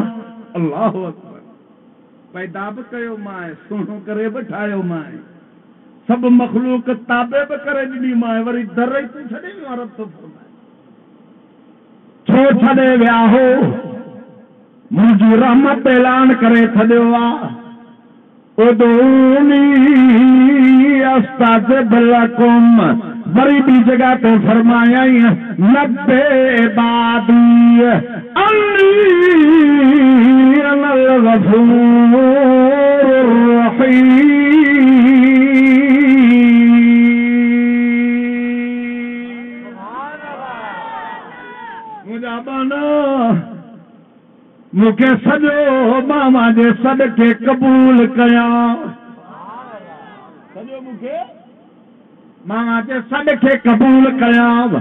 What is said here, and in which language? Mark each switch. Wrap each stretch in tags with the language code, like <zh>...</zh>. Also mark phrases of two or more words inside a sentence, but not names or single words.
<ar>الله أكبر,</ar> <sd>पैदा बि कयो मां, सुहिणो करे बि ठाहियो मां, सभु मखलूक ताबे बि करे ॾिनी मां, वरी दर ई तूं छॾे वियो आहे। रब तो फरमाए छो छॾे विया हो? मुंहिंजी रहमत ऐलान करे छॾियो आहे।</sd> <ar>ادعوني أستجب لكم,</ar> <sd>वरी ॿी जगह ते फरमायई</sd> <ar>نبئ عبادي أني أنا الغفور الرحيم.</ar> <sd>मूंखे सॼो मामा जे सदके क़बूल कयां, सॼो मूंखे मामा जे सदके क़बूल कयां।</sd>